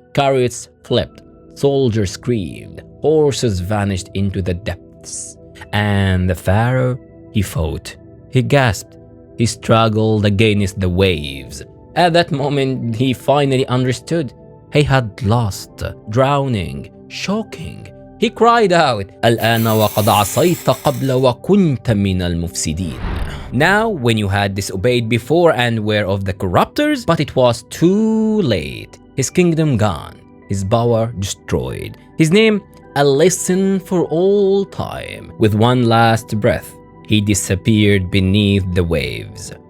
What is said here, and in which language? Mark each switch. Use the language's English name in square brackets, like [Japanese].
[English] Chariots flipped, soldiers screamed, horses vanished into the depths. And the Pharaoh, he fought, he gasped, he struggled against the waves. At that moment, he finally understood. He had lost, drowning, shocking. He cried out, [Arabic] الآن وقد عصيت قبل وكنت من المفسدين. [English] Now, when you had disobeyed before and were of the corruptors, but it was too late. His kingdom gone, his power destroyed, his name a lesson for all time. With one last breath, he disappeared beneath the waves.